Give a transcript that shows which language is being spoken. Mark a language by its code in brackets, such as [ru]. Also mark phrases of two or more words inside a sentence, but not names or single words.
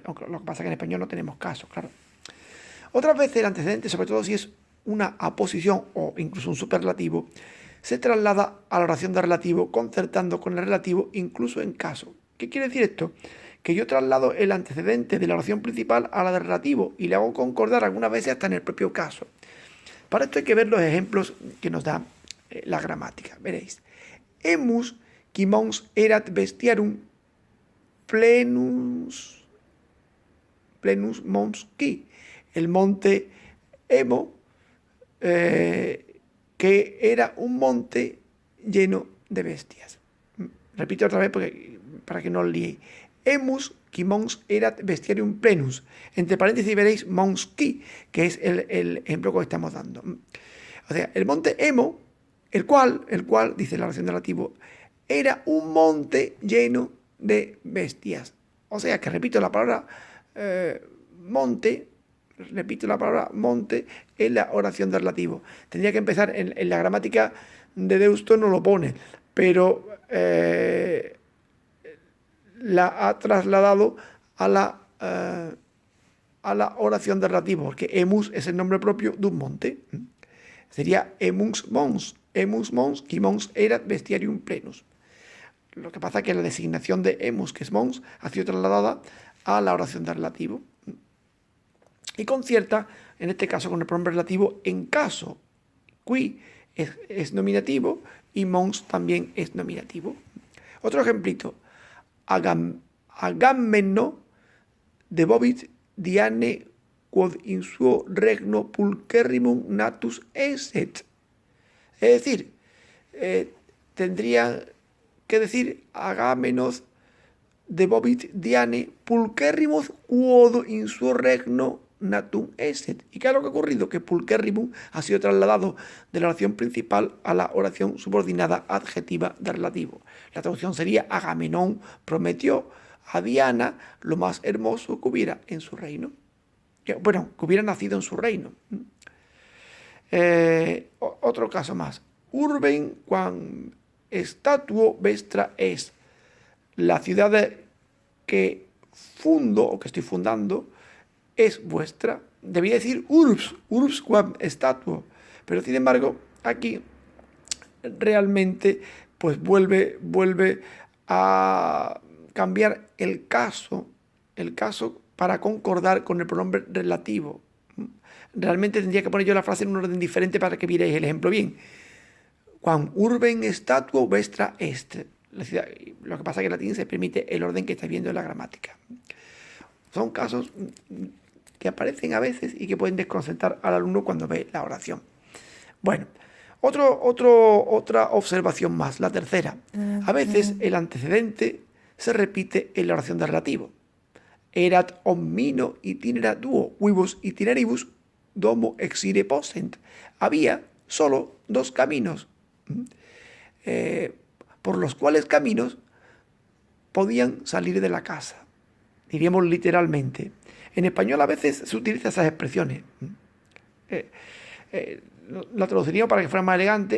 [es] Aunque lo que pasa es que en español no tenemos caso, claro. Otras veces el antecedente, sobre todo si es una aposición o incluso un superlativo, se traslada a la oración de relativo concertando con el relativo incluso en caso. ¿Qué quiere decir esto? Que yo traslado el antecedente de la oración principal a la de relativo y le hago concordar algunas veces hasta en el propio caso. Para esto hay que ver los ejemplos que nos da la gramática. Veréis. [la] Emus quimons erat bestiarum plenus mons qui. [es] El monte Emo, que era un monte lleno de bestias. Repito otra vez para que no os liéis. [la] Emus quimons erat bestiarium plenus. [es] Entre paréntesis veréis [la] mons qui, [es] que es el ejemplo que os estamos dando. O sea, el monte Emo, el cual, dice la oración de relativo, era un monte lleno de bestias. O sea, que repito la palabra monte en la oración de relativo. Tendría que empezar en la gramática de Deusto, no lo pone, pero la ha trasladado a la oración de relativo, porque emus es el nombre propio de un monte. [la] Sería emus mons, qui mons erat bestiarium plenus. [es] Lo que pasa es que la designación de emus, que es mons, ha sido trasladada a la oración de relativo. Y concierta, en este caso, con el pronombre relativo en caso. Qui es nominativo y mons también es nominativo. Otro ejemplito. [la] Agamemno debovit Diane quod in suo regno pulcherrimum natus esset. [es] Es decir, tendría que decir [la] Agamenón debovit Diane pulcherrimum quod in suo regno natum esset. [es] ¿Y qué es lo que ha ocurrido? Que pulcherrimum ha sido trasladado de la oración principal a la oración subordinada adjetiva de relativo. La traducción sería: Agamenón prometió a Diana lo más hermoso que hubiera en su reino. Bueno, que hubiera nacido en su reino. Otro caso más. [la] Urben quam statuo vestra es. [es] La ciudad que fundo o que estoy fundando es vuestra. Debía decir [la] urbs quam statuo. [es] Pero sin embargo, aquí realmente pues vuelve a cambiar el caso para concordar con el pronombre relativo. Realmente tendría que poner yo la frase en un orden diferente para que vierais el ejemplo bien. [la] Quam urben statuo vestra est. [es] La ciudad, lo que pasa es que en latín se permite el orden que estáis viendo en la gramática. Son casos que aparecen a veces y que pueden desconcertar al alumno cuando ve la oración. Bueno, otra observación más, la tercera. A veces el antecedente se repite en la oración de relativo. [la] Erat omnino itinera duo, quibus itineribus domo exire possent. [es] Había solo dos caminos, por los cuales caminos podían salir de la casa. Diríamos literalmente. En español a veces se utilizan esas expresiones. La traduciríamos para que fuera más elegante.